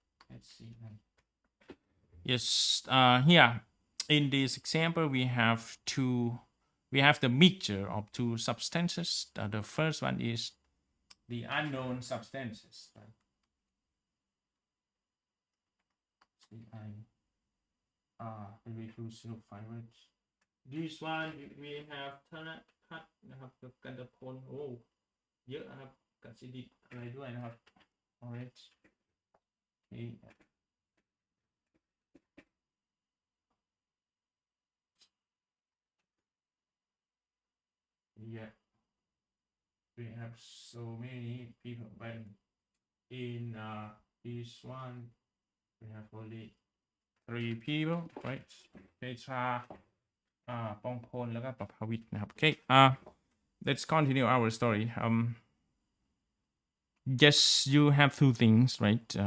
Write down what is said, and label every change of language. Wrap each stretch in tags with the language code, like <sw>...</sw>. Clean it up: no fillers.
<en>Let's see. Yes, here in this example, we have the mixture of two substances. The first one is the unknown substances. Right?</en> <th>This one we have ธนทัศน์นะครับกับกันตพลโอ้เยอะนะครับกับสิริอะไรด้วยนะครับ alright okay.</th> <en>Yeah, we have so many people, but in this one we have only 3 people, right?</en> <th>เดชาปองพลแล้วก็ประภวิทย์นะครับ okay.</th> <en>Let's continue our story. Yes, you have two things, right?</en>